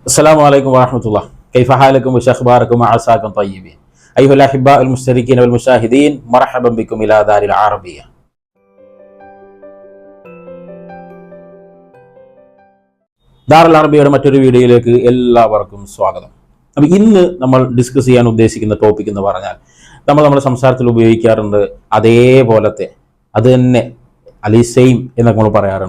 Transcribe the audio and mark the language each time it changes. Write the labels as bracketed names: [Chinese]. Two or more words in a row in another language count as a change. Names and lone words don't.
[Arabic] السلام عليكم ورحمة الله. كيف حالكم وشخباركم وعساكم طيبين أيها الأحباء المشتركين والمشاهدين. مرحبا بكم إلى دار العربية. [Malayalam] ദാറുൽ അറബിയുടെ മറ്റൊരു വീഡിയോയിലേക്ക് എല്ലാവർക്കും സ്വാഗതം. അപ്പോൾ ഇന്ന് നമ്മൾ ഡിസ്കസ് ചെയ്യാൻ ഉദ്ദേശിക്കുന്ന ടോപ്പിക് എന്ന് പറഞ്ഞാൽ നമ്മുടെ സംസാരത്തിൽ ഉപയോഗിക്കാറുണ്ട് അതേപോലത്തെ അത് തന്നെ സെയിം എന്നൊക്കെ നമ്മൾ പറയാറുണ്ട്.